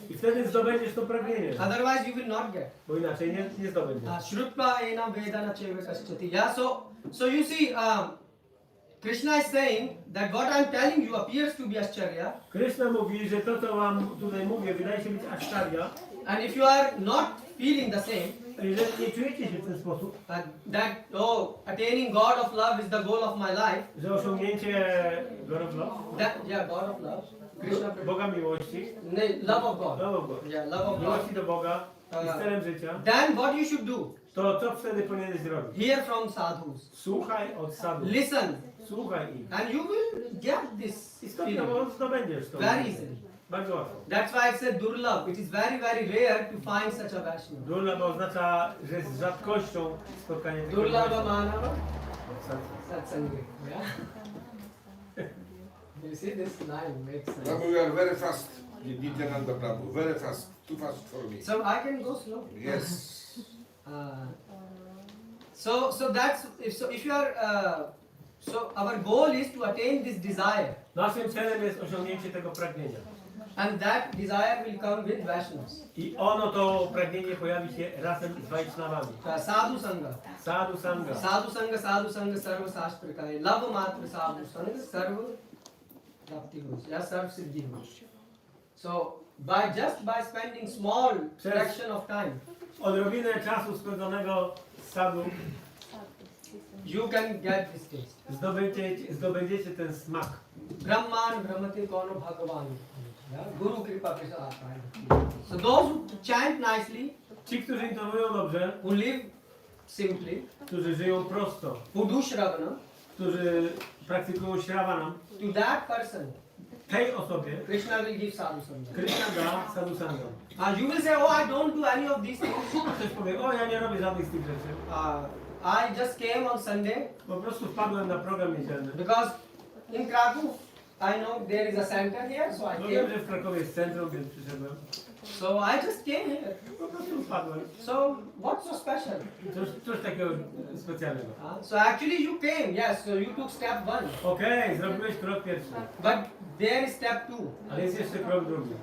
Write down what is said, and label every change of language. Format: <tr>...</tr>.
<pl>i wtedy zdobędziesz to pragnienie,</pl> <en>Otherwise you will not get.</en> <pl>bo inaczej nie zdobędziesz.</pl> <sa>Shrutva ena vedana cheva kaschati.</sa> <en>Yeah, so you see, Krishna is saying that what I am telling you appears to be Ascharya.</en> <pl>Krishna mówi, że to, co wam tutaj mówię, wydaje się być Ascharya.</pl> <en>And if you are not feeling the same,</en> <pl>jeżeli nie czujecie się w ten sposób,</pl> <en>that attaining God of love is the goal of my life.</en> <pl>że osiągnięcie</pl> <en>God of Love, God of love. Krishna,</en> <pl>Boga miłości,</pl> <en>love of God. love of God, Yeah, love of God.</en> <pl>miłości do Boga jest celem życia,</pl> <en>Then what you should do?</en> <pl>to co wtedy powinieneś zrobić?</pl> <en>Hear from sadhus.</en> <pl>Słuchaj od sadhu.</pl> <en>Listen.</en> <pl>Słuchaj ich.</pl> <en>And you will get this</en> <pl>I stopniowo zdobędziesz to.</pl> <en>very easily.</en> <pl>Bardzo łatwo.</pl> <en>That's why I said durlabh. It is very, very rare to find such a Vaishnava.</en> <pl>Durlabh oznacza, że jest z rzadkością spotkanie takiego</pl> <sa>Durlabha manava</sa> <pl>Vaishnava.</pl> <en>satsangi. Yeah? You see this line makes sense. Prabhu, you are very fast. Nityananda Prabhu, very fast. Too fast for me. So I can go slow. Yes. So that's if you are so our goal is to attain this desire,</en> <pl>Naszym celem jest osiągnięcie tego pragnienia.</pl> <en>and that desire will come with Vaishnavas.</en> <pl>I to pragnienie pojawi się razem z Vaishnavami.</pl> <sa>Sadhu sangha. Sadhu sangha. Sadhu sangha sarva shastrakaye. Lava matra sadhu sangha sarva prapti goes. Yeah, sarva siddhi goes.</sa> <en>So by spending small fraction of time,</en> <pl>Odrobinę czasu spędzonego z sadhu</pl> <en>you can get this taste.</en> <pl>zdobędziecie ten smak.</pl> <sa>Brahman brahmati kono bhagavan. Yeah? Guru kripa prasad.</sa> <en>So those who chant nicely,</en> <pl>Ci, którzy intonują dobrze,</pl> <en>who live simply,</en> <pl>którzy żyją prosto,</pl> <en>who do shravana,</en> <pl>którzy praktykują śravanam,</pl> <en>to that person</en> <pl>tej osobie</pl> <en>Krishna will give sadhu sangha.</en> <pl>Krishna da sadhu sangha.</pl> <en>And you will say, oh, I don't do any of these things.</en> <pl>Ktoś powie, o ja nie robię żadnych z tych rzeczy.</pl> <en>I just came on Sunday</en> <pl>Po prostu wpadłem na program niedzielny.</pl> <en>because in Kraków, I know there is a center here, so I</en> <pl>No wiem,</pl> <en>came.</en> <pl>że w Krakowie jest centrum, więc przyszedłem.</pl> <en>So I just came here.</en> <pl>Po prostu wpadłem.</pl> <en>So what's so special?</en> <pl>Coś takiego specjalnego.</pl> <en>So actually you came, yes, so you took step 1.</en> <pl>Okej, zrobiłeś krok pierwszy.</pl> <en>But there is step 2.</en> <pl>Ale jest jeszcze krok drugi.</pl>